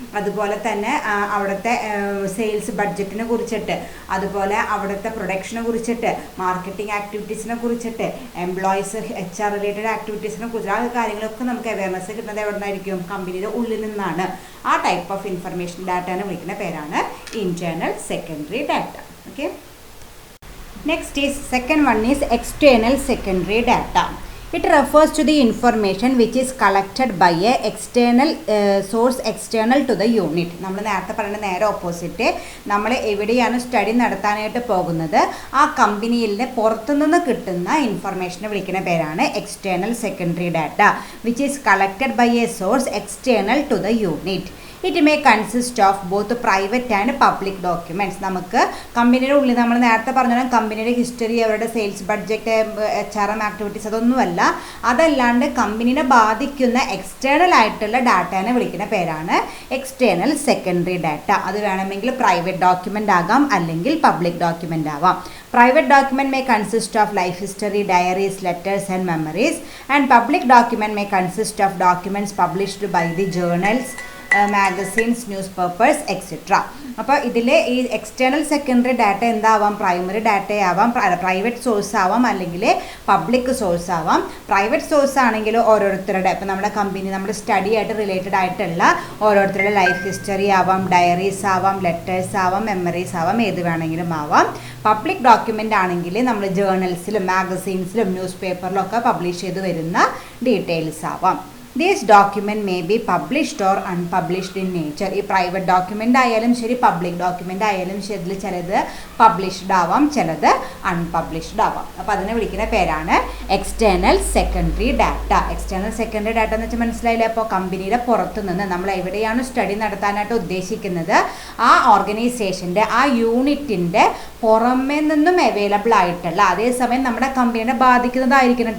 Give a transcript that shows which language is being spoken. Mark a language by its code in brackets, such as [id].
[ml] അതുപോലെ തന്നെ അവിടുത്തെ സെയിൽസ് ബഡ്ജറ്റിനെ കുറിച്ചിട്ട്, അതുപോലെ അവിടുത്തെ പ്രൊഡക്ഷനെ കുറിച്ചിട്ട്, മാർക്കറ്റിംഗ് ആക്ടിവിറ്റീസിനെ കുറിച്ചിട്ട്, എംപ്ലോയീസ് HR റിലേറ്റഡ് ആക്ടിവിറ്റീസിനെ കുറിച്ച് ആ കാര്യങ്ങളൊക്കെ നമുക്ക് അവയർനെസ് കിട്ടുന്നത് എവിടെ നിന്നായിരിക്കും? കമ്പനിയുടെ ഉള്ളിൽ നിന്നാണ്. ആ [en] type of information [ml] ഡാറ്റനെ വിളിക്കുന്ന പേരാണ് internal secondary data. [en] Okay, next is second one is external secondary data. It refers to the information which is collected by a external source external to the unit. [ml] നമ്മൾ നേരത്തെ പറഞ്ഞ നേരെ opposite, നമ്മൾ എവിടെയാണ് study നടത്താനായിട്ട് പോകുന്നത് ആ കമ്പനിയിൽ നിന്ന് പുറത്തുനിന്ന് കിട്ടുന്ന ഇൻഫർമേഷനെ വിളിക്കുന്ന പേരാണ് external secondary data, [en] Which is collected by a source external to the unit. It may consist of both private and public documents. [ml] നമുക്ക് കമ്പനിയുടെ ഉള്ളിൽ നമ്മൾ നേരത്തെ പറഞ്ഞ കമ്പനിയുടെ ഹിസ്റ്ററി, അവരുടെ സെയിൽസ് ബഡ്ജറ്റ്, HRM ആക്ടിവിറ്റീസ്, അതൊന്നുമല്ല. അതല്ലാണ്ട് കമ്പനിനെ ബാധിക്കുന്ന എക്സ്റ്റേണൽ ആയിട്ടുള്ള ഡാറ്റനെ വിളിക്കുന്ന പേരാണ് എക്സ്റ്റേണൽ സെക്കൻഡറി ഡാറ്റ. അത് വേണമെങ്കിൽ പ്രൈവറ്റ് ഡോക്യുമെൻ്റ് ആകാം, അല്ലെങ്കിൽ പബ്ലിക് ഡോക്യുമെൻ്റ് ആവാം. [en] Private document may consist of life history, diaries, letters and memories, and public document may consist of documents published by the journals, magazines, newspapers, etc. [ml] അപ്പോൾ ഇതിൽ ഈ external secondary data എന്താവാം? Primary data ആവാം, private source ആവാം, അല്ലെങ്കിൽ public source ആവാം. Private source ആണെങ്കിൽ ഓരോരുത്തരുടെ, ഇപ്പോൾ നമ്മുടെ കമ്പനി, നമ്മുടെ സ്റ്റഡി ആയിട്ട് റിലേറ്റഡ് ആയിട്ടുള്ള ഓരോരുത്തരുടെ ലൈഫ് ഹിസ്റ്ററി ആവാം, ഡയറീസ് ആവാം, ലെറ്റേഴ്സ് ആവാം, മെമ്മറീസ് ആവാം, ഏത് വേണമെങ്കിലും ആവാം. പബ്ലിക് ഡോക്യുമെൻ്റ് ആണെങ്കിൽ നമ്മൾ ജേർണൽസിലും മാഗസീൻസിലും ന്യൂസ് പേപ്പറിലും ഒക്കെ പബ്ലിഷ് ചെയ്ത് വരുന്ന ഡീറ്റെയിൽസ് ആവാം. [en] These document may be published or unpublished in nature. [ml] ഈ പ്രൈവറ്റ് ഡോക്യുമെൻ്റ് ആയാലും ശരി, പബ്ലിക് ഡോക്യുമെൻ്റ് ആയാലും ശരി, ചിലത് പബ്ലിഷ്ഡ് ആവാം, ചിലത് അൺപബ്ലിഷ്ഡ് ആവാം. അപ്പോൾ അതിനെ വിളിക്കുന്ന പേരാണ് external secondary data. External secondary data എന്ന് വെച്ചാൽ മനസ്സിലായില്ലേ? അപ്പോൾ കമ്പനിയുടെ പുറത്തു നിന്ന് നമ്മൾ എവിടെയാണ് സ്റ്റഡി നടത്താനായിട്ട് ഉദ്ദേശിക്കുന്നത് ആ ഓർഗനൈസേഷൻ്റെ, ആ യൂണിറ്റിൻ്റെ പുറമേ നിന്നും അവൈലബിൾ ആയിട്ടുള്ള, അതേസമയം നമ്മുടെ കമ്പനിയെ ബാധിക്കുന്നതായിരിക്കണം.